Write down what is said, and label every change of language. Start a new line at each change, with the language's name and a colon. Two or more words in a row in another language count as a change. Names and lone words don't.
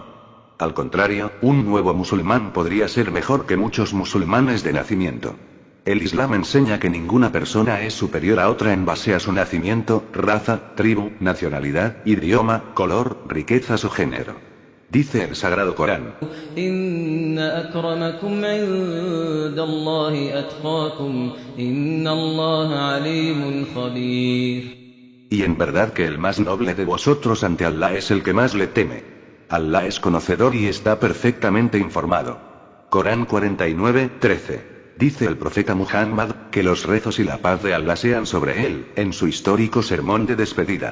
Spanish: Al contrario, un nuevo musulmán podría ser mejor que muchos musulmanes de nacimiento. El Islam enseña que ninguna persona es superior a otra en base a su nacimiento, raza, tribu, nacionalidad, idioma, color, riquezas o género. Dice el Sagrado Corán:
Arabic: إن أكرمكم عند الله أتقاكم إن الله عليم خبير.
Spanish: Y en verdad que el más noble de vosotros ante Allah es el que más le teme. Allah es conocedor y está perfectamente informado. Corán 49, 13. Dice el profeta Muhammad, que los rezos y la paz de Allah sean sobre él, en su histórico sermón de despedida.